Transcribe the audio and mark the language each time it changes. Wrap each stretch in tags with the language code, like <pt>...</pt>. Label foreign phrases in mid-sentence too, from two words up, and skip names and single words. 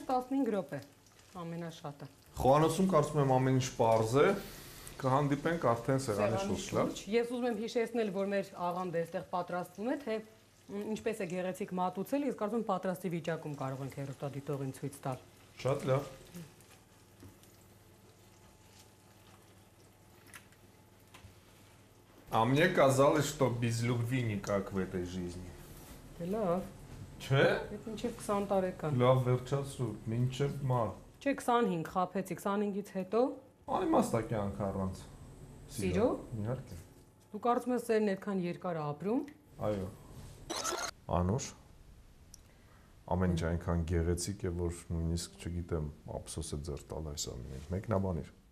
<hy>10-15 րոպե ամենաշատը։ Խոհանոցում կարծում եմ ամեն ինչ պարզ է։ Կհանդիպենք արդեն սեղանի շուրջ, լավ։ Ես ուզում եմ հիշեցնել, որ մեր աղանդը այստեղ պատրաստվում է, թե ինչպես է գեղեցիկ մատուցել, ես կարծում եմ պատրաստի վիճակում կարող ենք հեռուստադիտողին ցույց տալ։ Շատ լավ։</hy> <ru>А мне казалось, что без любви никак в этой жизни.</ru> <hy>Դե լավ, Չէ՞։ այդ մինչև 20 տարեկան։ Լավ վերջացրու, մինչև մար։ Չէ, 25 խափեցի, 25-ից հետո Անիմաստ է կյանքը առանց սիրո։ Իհարկե։ Դու կարծում ես սերն այդքան երկար է ապրում։ Այո։ Անուշ, ամեն ինչ այնքան գեղեցիկ է, որ նույնիսկ չգիտեմ, ափսոս է ձեռ տալ այս ամենին։ Մեկնաբանիր։</hy>